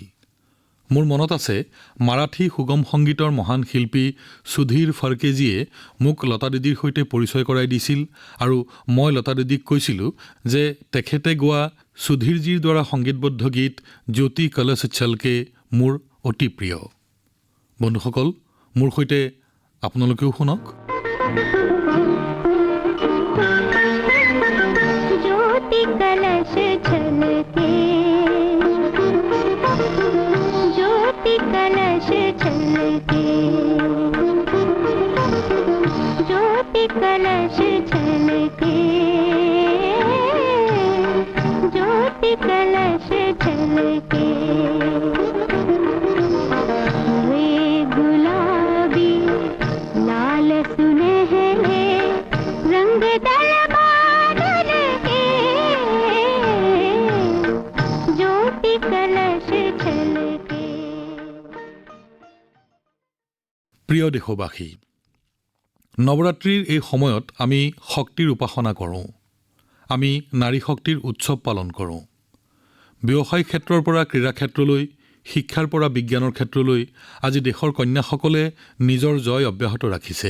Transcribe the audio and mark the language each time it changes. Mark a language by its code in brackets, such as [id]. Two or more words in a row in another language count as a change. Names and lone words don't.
[as] মোৰ মনত আছে, মাৰাঠী সুগম সংগীতৰ মহান শিল্পী সুধীৰ ফাৰ্কেজীয়ে মোক লতা দিদিৰ সৈতে পৰিচয় কৰাই দিছিল আৰু মই লতা দিদিক কৈছিলোঁ যে তেখেতে গোৱা সুধীৰজীৰ দ্বাৰা সংগীতবদ্ধ গীত জ্যোতি কলশ ছলকে মোৰ অতি প্ৰিয়। বন্ধুসকল, মোৰ সৈতে আপোনালোকেও শুনক। [hi] ज्योति कलश छलके, ज्योति कलश छलके, ज्योति कलश छलके, ज्योति कलश छलके। वे गुलाबी लाल सुनहरे रंग दरबार के, ज्योति कलश छलके। [as] প্ৰিয় দেশবাসী, নৱৰাত্ৰিৰ এই সময়ত আমি শক্তিৰ উপাসনা কৰোঁ। আমি নাৰী শক্তিৰ উৎসৱ পালন কৰোঁ। ব্যৱসায় ক্ষেত্ৰৰ পৰা ক্ৰীড়া ক্ষেত্ৰলৈ, শিক্ষাৰ পৰা বিজ্ঞানৰ ক্ষেত্ৰলৈ আজি দেশৰ কন্যাসকলে নিজৰ জয় অব্যাহত ৰাখিছে।